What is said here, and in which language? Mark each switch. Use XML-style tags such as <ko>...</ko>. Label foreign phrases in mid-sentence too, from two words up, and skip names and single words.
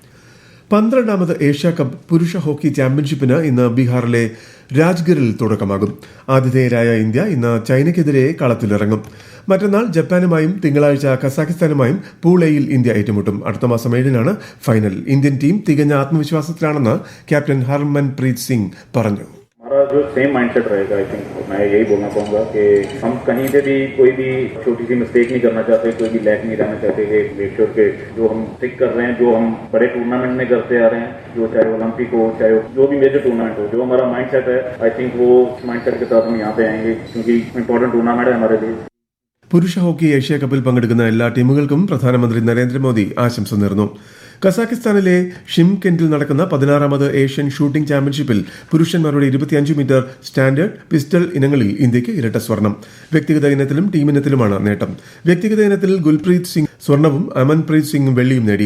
<ml>12ാമത് ഏഷ്യാകപ്പ് പുരുഷ ഹോക്കി ചാമ്പ്യൻഷിപ്പിന് ഇന്ന് ബീഹാറിലെ രാജ്ഗറിൽ തുടക്കമാകും. ആതിഥേയരായ ഇന്ത്യ ഇന്ന് ചൈനയ്ക്കെതിരെ കളത്തിലിറങ്ങും. മറ്റന്നാൾ ജപ്പാനുമായും തിങ്കളാഴ്ച കസാഖിസ്ഥാനുമായും പൂൾ എയിൽ ഇന്ത്യ ഏറ്റുമുട്ടും. അടുത്ത മാസം 7-നാണ് ഫൈനൽ. ഇന്ത്യൻ ടീം തികഞ്ഞ ആത്മവിശ്വാസത്തിലാണെന്ന് ക്യാപ്റ്റൻ ഹർമൻപ്രീത് സിംഗ് പറഞ്ഞു.</ml> <hi>हमारा जो</hi> <en>same mindset</en> <hi>रहेगा,</hi> <en>I think</en> <hi>मैं यही बोलना चाहूँगा कि हम कहीं पे भी कोई भी छोटी सी मिस्टेक नहीं करना चाहते, कोई भी लैक नहीं रहना चाहते. कि</hi> <en>make sure</en> <hi>के जो हम स्टिक कर रहे हैं, जो हम बड़े टूर्नामेंट में करते आ रहे हैं, जो चाहे ओलंपिक हो, चाहे जो भी</hi> <en>major tournament</en> <hi>हो, जो हमारा माइंडसेट है,</hi> <en>I think</en> <hi>वो माइंडसेट के साथ हम यहाँ पे आएंगे, क्योंकि</hi> <en>important tournament</en> <hi>है हमारे लिए.</hi> <ml>പുരുഷ ഹോക്കി ഏഷ്യാകപ്പിൽ പങ്കെടുക്കുന്ന എല്ലാ ടീമുകൾക്കും പ്രധാനമന്ത്രി നരേന്ദ്രമോദി ആശംസ നേർന്നു. കസാഖിസ്ഥാനിലെ ഷിംകെന്റിൽ നടക്കുന്ന 16ാമത് ഏഷ്യൻ ഷൂട്ടിംഗ് ചാമ്പ്യൻഷിപ്പിൽ പുരുഷന്മാരുടെ 25 മീറ്റർ സ്റ്റാൻഡേർഡ് പിസ്റ്റൾ ഇനങ്ങളിൽ ഇന്ത്യയ്ക്ക് ഇരട്ട സ്വർണം. വ്യക്തിഗത ഇനത്തിലും ടീമിനത്തിലുമാണ് നേട്ടം. വ്യക്തിഗത ഇനത്തിൽ ഗുൽപ്രീത് സിംഗ് സ്വർണവും അമൻപ്രീത് സിംഗ് വെള്ളിയും നേടി.</ml>